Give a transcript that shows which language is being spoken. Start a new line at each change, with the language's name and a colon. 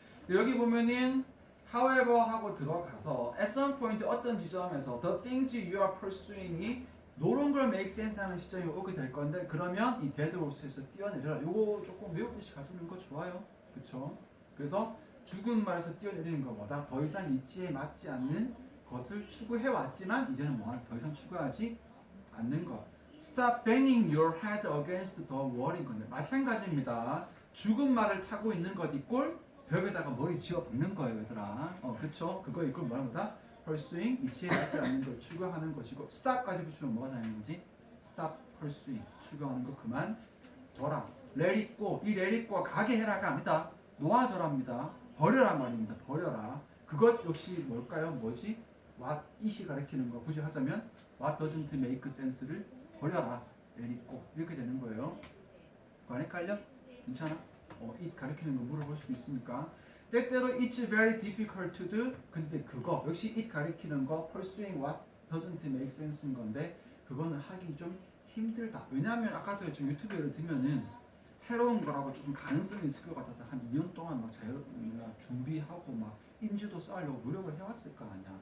Korean: 여기 보면은 however 하고 들어가서
English: at some point
Korean: 어떤 지점에서
English: the things you are pursuing
Korean: 이
English: no longer make sense
Korean: 하는 시점이 오게 될 건데 그러면 이 dead horse에서 뛰어내려라. 요거 조금 외우듯이 가지는 거 좋아요. 그쵸? 그래서 죽은 말에서 뛰어내리는 것보다 더 이상 이치에 맞지 않는 것을 추구해왔지만 이제는 더 이상 추구하지 않는 것.
English: Stop banging your head against the wall인 건데
Korean: 마찬가지입니다. 죽은 말을 타고 있는 것 이꼴 벽에다가 머리 지어 박는 거예요, 얘들아. 그쵸? 그거 이꼴 뭐라는 거다? Pursuing 이치에 맞지 않는 걸 추구하는 것이고 Stop까지 붙이면 뭐가 되는 거지?
English: Stop pursuing
Korean: 추구하는 거 그만 둬라.
English: Let it go.
Korean: 이 let it go가 가게 해라가 아니다. 놓아져랍니다. 버려라 말입니다. 버려라. 그것 역시 뭘까요? 뭐지?
English: what it이
Korean: 가리키는 거 굳이 하자면
English: what doesn't make sense를
Korean: 버려라.
English: let it go.
Korean: 이렇게 되는 거예요. 안 헷갈려? 괜찮아? it 가리키는 거 물어볼 수도 있으니까. 때때로
English: it's very difficult to do.
Korean: 근데 그거 역시 it 가리키는 거
English: pursuing what doesn't make sense
Korean: 인 건데 그거는 하기 좀 힘들다. 왜냐하면 아까도 좀 유튜브 예를 들면은 새로운 거라고 조금 가능성이 있을 것 같아서 한 2년 동안 막 준비하고 막 인지도 쌓으려고 노력을 해왔을 거 아니야.